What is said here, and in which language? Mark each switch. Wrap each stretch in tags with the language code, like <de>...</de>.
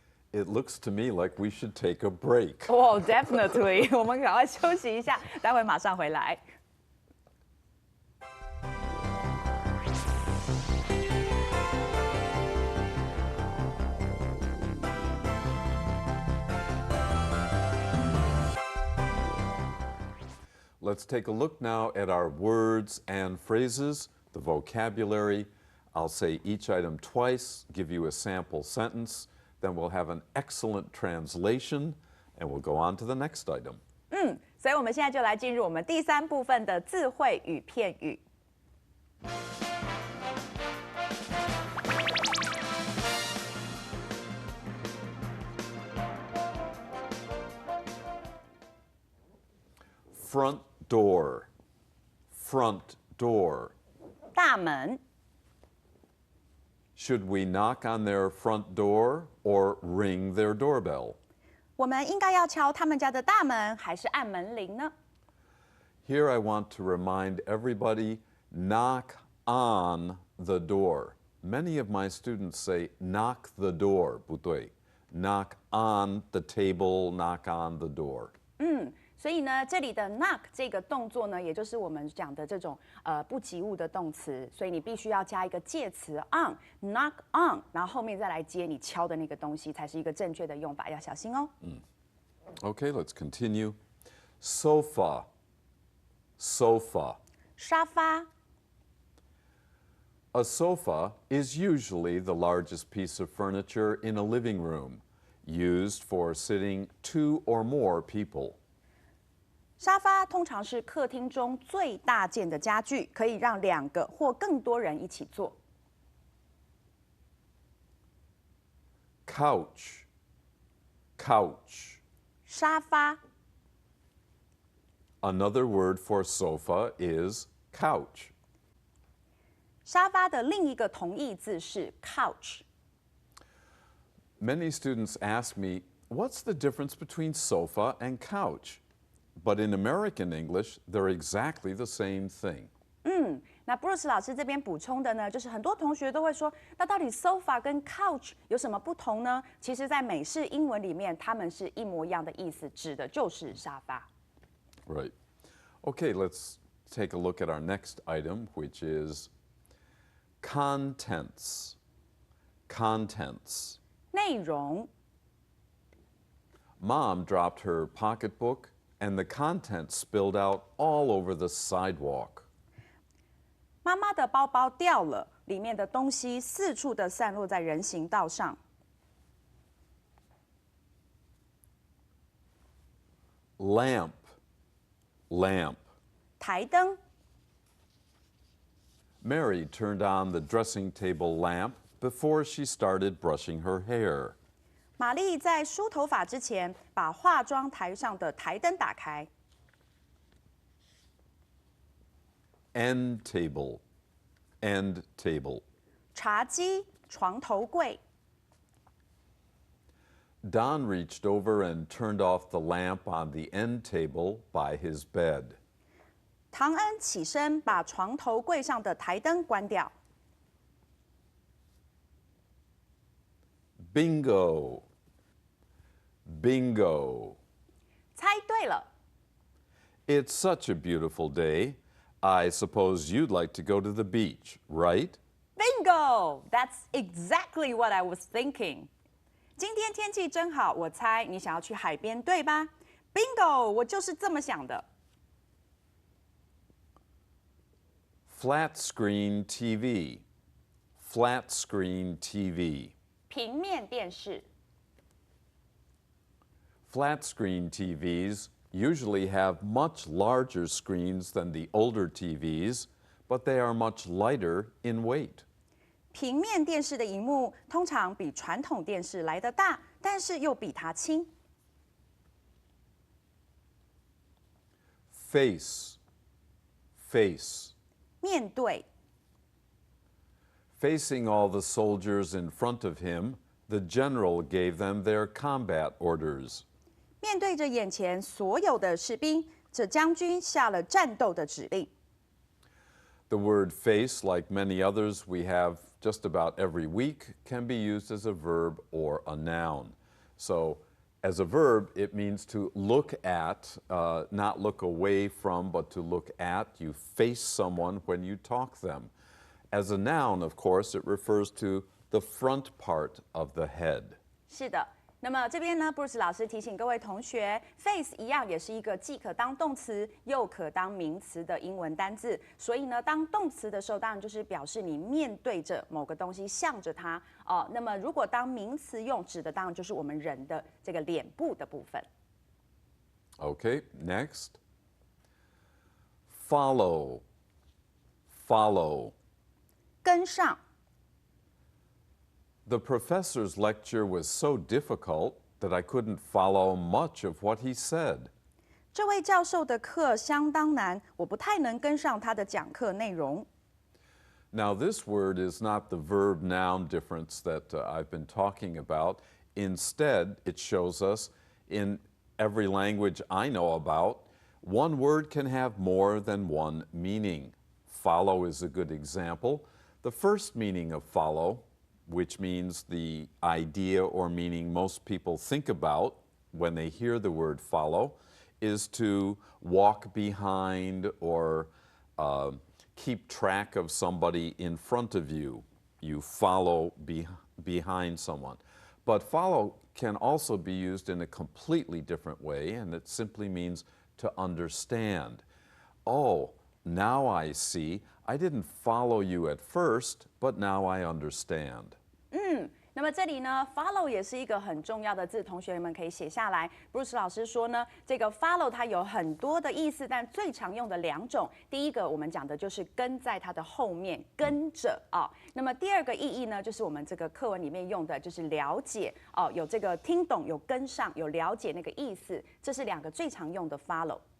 <en>It looks to me like we should take a break. Oh, definitely.</en> <zh>我们赶快休息一下，待会马上回来。</zh> <en>Let's take a look now at our words and phrases, the vocabulary. I'll say each item twice, give you a sample sentence. Then we'll have an excellent translation, and we'll go on to the next item.</en> <zh>所以我们现在就来进入我们第三部分的字汇与片语。</zh> <en>Front door. Front door.</en> <zh>大门。</zh> <en>Should we knock on their front door or ring their doorbell?</en> <zh>我们应该要敲他们家的大门，还是按门铃呢？</zh> <en>Here I want to remind everybody, knock on the door. Many of my students say knock the door,</en> <zh>不对</zh> <en>knock on the table, knock on the door.</en> <zh>所以呢，这里的 knock 这个动作呢，也就是我们讲的这种不及物的动词，所以你必须要加一个介词 on，knock on， 然后后面再来接你敲的那个东西，才是一个正确的用法，要小心哦。</zh> <en>Okay, let's continue. Sofa, sofa.</en> <zh>沙发，</zh> <en>A sofa is usually the largest piece of furniture in a living room, used for sitting 2 or more people.</en> <zh>沙发通常是客厅中最大件的家具，可以让2个或更多人一起坐。</zh> <en>Couch, couch.</en> <zh>沙发，</zh> <en>Another word for sofa is couch.</en> <zh>沙发的另一个同义字是 couch。</zh> <en>Many students ask me, what's the difference between sofa and couch? But in American English, they're exactly the same thing.</en> <zh>那 Bruce 老师这边补充的呢，就是很多同学都会说，那到底 sofa 跟 couch 有什么不同呢？其实，在美式英文里面，它们是一模一样的意思，指的就是沙发。</zh> <en>Right. Okay, let's take a look at our next item, which is contents. Contents.</en> <zh>内容，</zh> <en>Mom dropped her pocketbook, and the contents spilled out all over the sidewalk.</en> <zh>妈妈的包包掉了，里面的东西四处的散落在人行道上。</zh> <en>Lamp, lamp.</en> <zh>台灯，</zh> <en>Mary turned on the dressing table lamp before she started brushing her hair.</en> <zh>玛丽在梳头发之前，把化妆台上的台灯打开。</zh> <en>End table, end table.</en> <zh>茶几、床头柜，</zh> <en>Don reached over and turned off the lamp on the end table by his bed.</en> <zh>唐恩起身把床头柜上的台灯关掉。</zh> <en>Bingo, bingo.</en> <zh>猜对了，</zh> <en>It's such a beautiful day. I suppose you'd like to go to the beach, right? Bingo! That's exactly what I was thinking.</en> <zh>今天天气真好，我猜你想要去海边，对吧 ？Bingo！我就是这么想的。</zh> <en>Flat screen TV, flat screen TV.</en> <zh>平面电视，</zh> <en>Flat screen TVs usually have much larger screens than the older TVs, but they are much lighter in weight.</en> <zh>平面电视的荧幕通常比传统电视来得大，但是又比它轻。</zh> <en>Face, face.</en> <zh>面对，</zh> <en>Facing all the soldiers in front of him, the general gave them their combat orders.</en> <zh>面对着眼前所有的士兵，这将军下了战斗的指令。</zh> <en>The word face, like many others we have just about every week, can be used as a verb or a noun. So, as a verb, it means to look at, not look away from, but to look at. You face someone when you talk them. As a noun, of course, it refers to the front part of the head.</en> <zh>是的，那么这边呢，Bruce 老师提醒各位同学 ，face 一样也是一个既可当动词又可当名词的英文单字。所以呢，当动词的时候，当然就是表示你面对着某个东西，向着它哦。那么如果当名词用，指的当然就是我们人的这个脸部的部分。</zh> <en>Okay, next. Follow, follow.</en> <zh>跟上，</zh> <en>The professor's lecture was so difficult that I couldn't follow much of what he said.</en> <zh>这位教授的课相当难，我不太能跟上他的讲课内容。</zh> <en>Now, this word is not the verb-noun difference that I've been talking about. Instead, it shows us In every language I know about, one word can have more than one meaning. Follow is a good example. The first meaning of follow, which means the idea or meaning most people think about when they hear the word follow, is to walk behind or keep track of somebody in front of you. You follow behind someone. But follow can also be used in a completely different way, and it simply means to understand. Oh, now I see. I didn't follow you at first, but now I understand.</en> <zh>那么这里呢 ，follow 也是一个很重要的字，同学们可以写下来。 Bruce 老师说呢，这个 follow 它有很多的意思，但最常用的两种，第一个我们讲的就是跟在它的后面，跟着啊。那么第二个意义呢，就是我们这个课文里面用的，就是了解哦，有这个听懂，有跟上，有了解那个意思，这是两个最常用的 follow。</zh>